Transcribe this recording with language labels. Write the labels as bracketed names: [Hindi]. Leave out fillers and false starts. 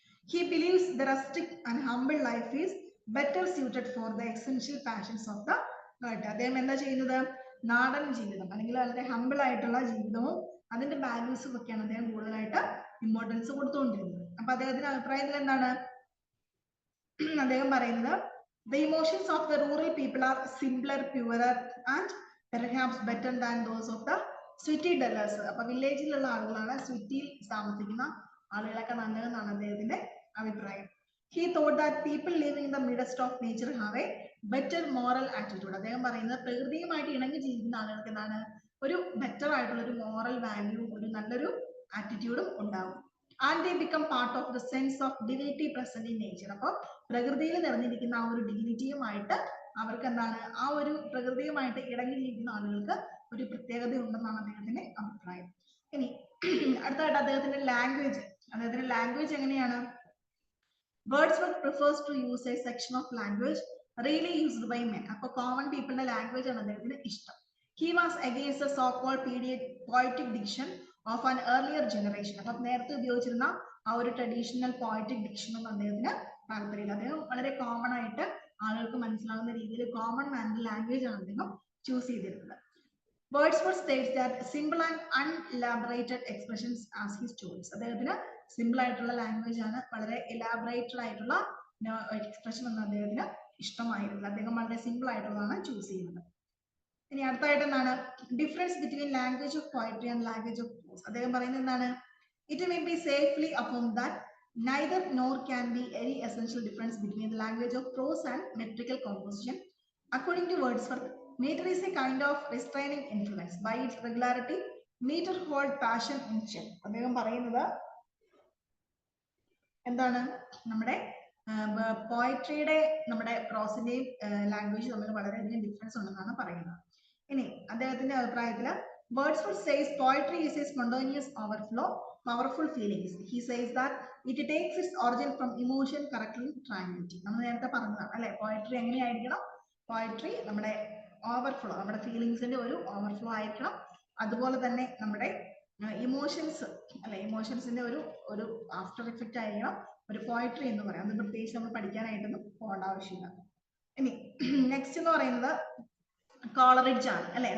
[English] he believes the rustic and humble life is better suited for the essential passions of the [Malayalam] അദ്ദേഹം എന്താ ചെയ്യുന്നത്? നാടൻ ജീവിതം അല്ലെങ്കിൽ വളരെ ഹമ്പിൾ ആയിട്ടുള്ള ജീവിതവും അതിന്റെ വാല്യൂസും ഒക്കെയാണ് അദ്ദേഹം കൂടുതലായിട്ട് ഇമ്പോർട്ടൻസ് കൊടുത്തുകൊണ്ടിരുന്നത്. അപ്പൊ അദ്ദേഹത്തിന്റെ അഭിപ്രായത്തിൽ എന്താണ് അദ്ദേഹം പറയുന്നത്? [English] The emotions of the rural people are simpler, purer and perhaps better than those of the city dwellers. [Malayalam] അപ്പൊ വില്ലേജിലുള്ള ആളുകളാണ് സിറ്റിയിൽ താമസിക്കുന്ന ആളുകളൊക്കെ നല്ലതെന്നാണ് അദ്ദേഹത്തിന്റെ അഭിപ്രായം. [English] He thought that people living in the midst of nature have a better moral attitude. [Malayalam] അദ്ദേഹം പറയുന്നത് പ്രകൃതിയുമായിട്ട് ഇണങ്ങി ജീവിക്കുന്ന ആളുകൾക്ക് എന്താണ് ഒരു ബെറ്റർ ആയിട്ടുള്ള ഒരു മോറൽ വാല്യൂ, ഒരു നല്ലൊരു ആറ്റിറ്റ്യൂഡും ഉണ്ടാവും. [English] And they become part of the sense of divinity present in nature. [Malayalam] അപ്പോൾ പ്രകൃതിയിൽ നിറഞ്ഞിരിക്കുന്ന ആ ഒരു ഡിഗ്നിറ്റിയുമായിട്ട് അവർക്ക് എന്താണ് ആ ഒരു പ്രകൃതിയുമായിട്ട് ഇണങ്ങി ജീവിക്കുന്ന ആളുകൾക്ക് ഒരു പ്രത്യേകത ഉണ്ടെന്നാണ് അദ്ദേഹത്തിന്റെ അഭിപ്രായം. ഇനി അടുത്തായിട്ട് അദ്ദേഹത്തിന്റെ ലാംഗ്വേജ് എങ്ങനെയാണ്? [English] Wordsworth prefers to use a section of language really used by men. [Malayalam] അപ്പോൾ കോമൺ പീപ്പിളിന്റെ ലാംഗ്വേജ് ആണ് അദ്ദേഹത്തിന് ഇഷ്ടം. [English] He was against the so-called poetic diction of an earlier generation. [Malayalam] അപ്പം നേരത്തെ ഉപയോഗിച്ചിരുന്ന ആ ഒരു ട്രഡീഷണൽ പോയറ്റിക് ഡിക്ഷൻ ഒന്നും അദ്ദേഹത്തിന് താല്പര്യമില്ല. അദ്ദേഹം വളരെ കോമൺ ആയിട്ട് ആളുകൾക്ക് മനസ്സിലാവുന്ന രീതിയിൽ കോമൺ ലാംഗ്വേജ് ആണ് അദ്ദേഹം ചൂസ് ചെയ്തിരുന്നത്. [English] Wordsworth states that simple and unelaborated expressions as his choice. [Malayalam] അദ്ദേഹത്തിന് സിമ്പിൾ ആയിട്ടുള്ള ലാംഗ്വേജ് ആണ്, വളരെ എലാബറേറ്റഡ് ആയിട്ടുള്ള എക്സ്പ്രഷൻ ഒന്നും അദ്ദേഹത്തിന് ഇഷ്ടമായിരുന്നില്ല. അദ്ദേഹം വളരെ സിമ്പിൾ ആയിട്ടുള്ളതാണ് ചൂസ് ചെയ്യുന്നത്. ഇനി അടുത്തായിട്ട് എന്താണ്? [English] Difference between language of poetry and language of prose. [Malayalam] അദ്ദേഹം പറയുന്നത് എന്താണ്? [English] It may be safely affirm that neither nor can be any essential difference between the language of prose and metrical composition. According to Wordsworth, meter is a kind of restraining influence. By its regularity, meter hold passion in check. [Malayalam] അദ്ദേഹം പറയുന്നത് എന്താണ്? നമ്മുടെ പോയട്രിയുടെ നമ്മുടെ പ്രോസിന്റെയും language തമ്മിൽ വളരെയധികം difference ഉണ്ടെന്നാണ് പറയുന്നത്. ഇനി അദ്ദേഹത്തിന്റെ അഭിപ്രായത്തിൽ [English] Wordsworth says poetry is a spontaneous overflow, powerful feelings. He says that it takes its origin from emotion, correctly, tranquility. [Malayalam] നമ്മൾ നേരത്തെ പറഞ്ഞതാണ് അല്ലെ, പോയട്രി എങ്ങനെയായിരിക്കണം? പോയട്രി നമ്മുടെ ഓവർഫ്ലോ, നമ്മുടെ ഫീലിങ്സിന്റെ ഒരു ഓവർഫ്ലോ ആയിരിക്കണം. അതുപോലെ തന്നെ നമ്മുടെ ഇമോഷൻസ് അല്ലെ, ഇമോഷൻസിന്റെ ഒരു ആഫ്റ്റർ എഫക്റ്റ് ആയിരിക്കണം ഒരു പോയട്രി എന്ന് പറയാം. അത് പ്രത്യേകിച്ച് നമ്മൾ പഠിക്കാനായിട്ടൊന്നും പോകേണ്ട ആവശ്യമില്ല. ഇനി നെക്സ്റ്റ് എന്ന് പറയുന്നത് കോളറിഡ്ജ് ആണ് അല്ലെ.